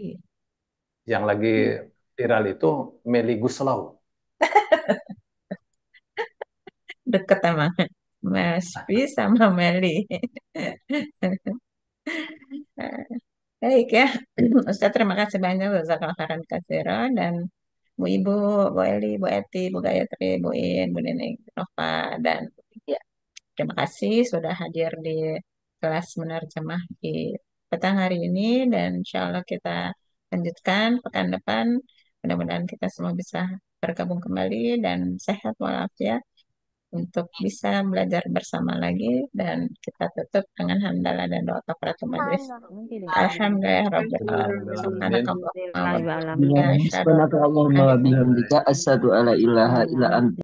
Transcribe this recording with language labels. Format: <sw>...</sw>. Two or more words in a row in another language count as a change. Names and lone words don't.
<id>Yang lagi viral itu Meli Guslau. Deket emang. Mespi sama Meli. Baik ya. Ustaz terima kasih banyak</id> <ar>جزاك الله خيرا كثيرا</ar> <id>dan Bu Ibu, Bu Eli, Bu Eti, Bu Gayatri, Bu In, Bu Nining, Bu Nova, dan Bu Lydia. Terima kasih sudah hadir di kelas menerjemah di petang hari ini dan</id> <ar>إن شاء الله</ar> <id>kita lanjutkan pekan depan. Mudah-mudahan kita semua bisa bergabung kembali dan sehat walafiat untuk bisa belajar bersama lagi dan kita tutup dengan hamdalah dan doa kafaratul majelis.</id> <ar>الحمد لله رب العالمين. سبحانك اللهم وبحمدك أشهد أن لا إله إلا أنت</ar>